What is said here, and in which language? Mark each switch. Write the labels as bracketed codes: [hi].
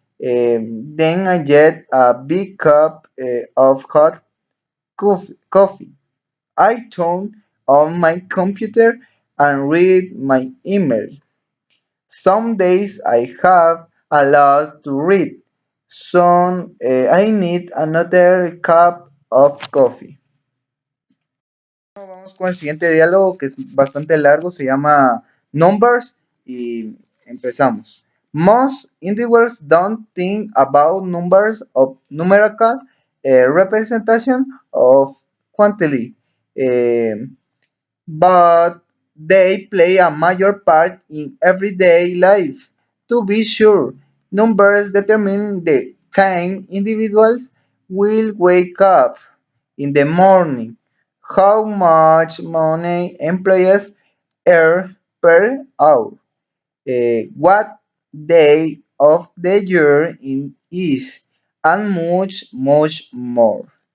[en] Then I get a big cup of hot coffee. I turn on my computer and read my email. Some days I have a lot to read. Some I need another cup of coffee. [es] Vamos con el siguiente diálogo que es bastante largo, se llama Numbers y empezamos. [en] Most individuals don't think about numbers of numerical representation of quantity, eh, but they play a major part in everyday life. To be sure, numbers determine the time individuals will wake up in the morning, how much money employees earn per hour, what day of the year it is, and much more.